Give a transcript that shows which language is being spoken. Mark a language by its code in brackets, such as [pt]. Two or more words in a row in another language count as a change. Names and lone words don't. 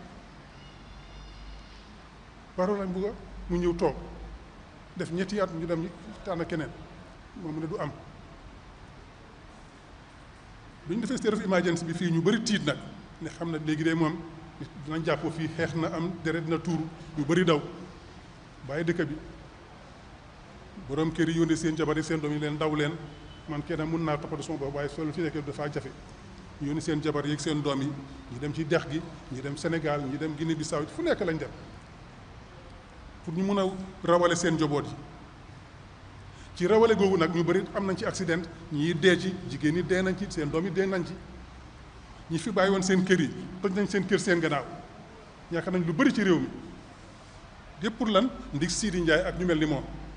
[wo] Baro lañ bugga mu ñëw toog def ñetti at ñu dem ñu tànn keneen moom mu ne du am bi ñu defee [en] state of emergency [wo] bi fii ñu bëri tiit nag ne xam na léegi de moom dinañ jàppoo fii xeex na am deret na tuuru ñu bëri daw bàyyi dëkk bi borom kër yi yónnee seen jabar yi seen doom yi leen daw leen man kenn mun naa toppatoo sama bopp waaye soo fi nekkee dafaa jafe ñu yónnee seen jabar yi ak seen doom yi ñu dem ci dex gi ñu dem Sénégal ñu dem Guinée Bissau fu nekk lañ dem pour ñu mun a rawale seen njaboot yi ci rawale googu nag ñu bëri am nañ ci accident ñii dee ci jigéen ñi dee nañ ci seen doom yi dee nañ ci ñi fi bàyyi woon seen kër yi toj nañ seen kër seen gannaaw yaakaar nañ lu bëri ci réew mi yëpp pour lan ndig Sidi Njie ak ñu mel ni moom